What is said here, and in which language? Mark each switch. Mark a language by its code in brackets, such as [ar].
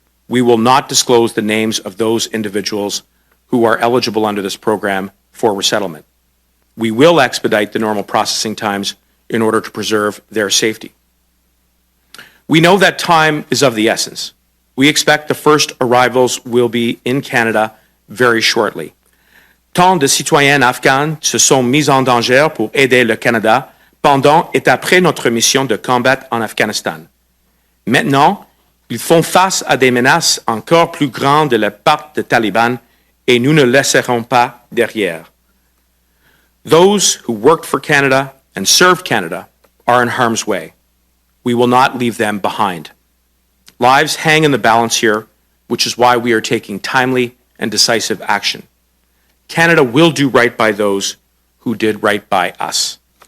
[en] We will not disclose the names of those individuals who are eligible under this program for resettlement. We will expedite the normal processing times in order to preserve their safety. We know that time is of the essence. We expect the first arrivals will be in Canada very shortly. [fr] Tant de citoyens afghans se sont mis en danger pour aider le Canada pendant et après notre mission de combat en Afghanistan. Maintenant, ils font face à des menaces encore plus grandes de la part des talibans et nous ne laisserons pas derrière. [en] Those who worked for Canada and served Canada are in harm's way. We will not leave them behind. Lives hang in the balance here, which is why we are taking timely and decisive action. Canada will do right by those who did right by us.